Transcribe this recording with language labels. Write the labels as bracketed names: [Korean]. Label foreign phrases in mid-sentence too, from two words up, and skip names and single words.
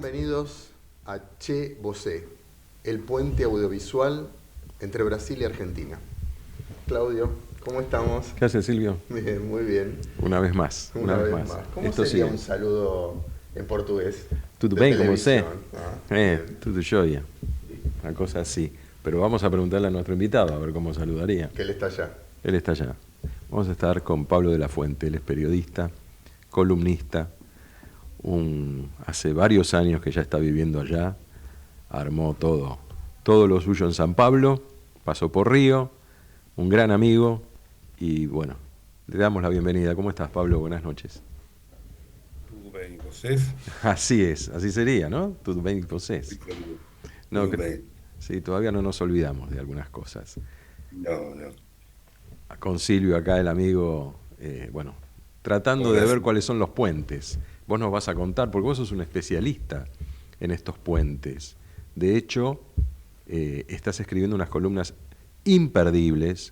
[Spanish] Bienvenidos a Che Vosé, el puente audiovisual entre Brasil y Argentina. Claudio, ¿cómo estamos? ¿Qué hace Silvio? Bien, muy bien. Una vez más, una Una vez vez más. más. ¿Cómo Esto sería sigue. un saludo en portugués [Portuguese] Tudo de bem com você? [Spanish] televisión? Ah, bien. [Portuguese] Tudo jóia. [Spanish] Una cosa así. Pero vamos a preguntarle a nuestro invitado a ver cómo saludaría. Que él está allá. Él está allá. Vamos a estar con Pablo de la Fuente. Él es periodista, columnista. Hace varios años que ya está viviendo allá. Armó todo lo suyo en San Pablo. Pasó por Río. Un gran amigo. Y bueno, le damos la bienvenida. ¿Cómo estás, Pablo? Buenas noches. [Portuguese] Tudo bem, vocês? [Spanish] Así es, así sería, ¿no? [Portuguese] Tudo bem com vocês. No, Tudo bem. [Spanish] sí, todavía no nos olvidamos de algunas cosas. [Portuguese] Não, não. [Spanish] Con Silvio acá, el amigo, bueno, tratando de Hola, ver cuáles son los puentes. Vos nos vas a contar, porque vos sos un especialista en estos puentes. De hecho, estás escribiendo unas columnas imperdibles.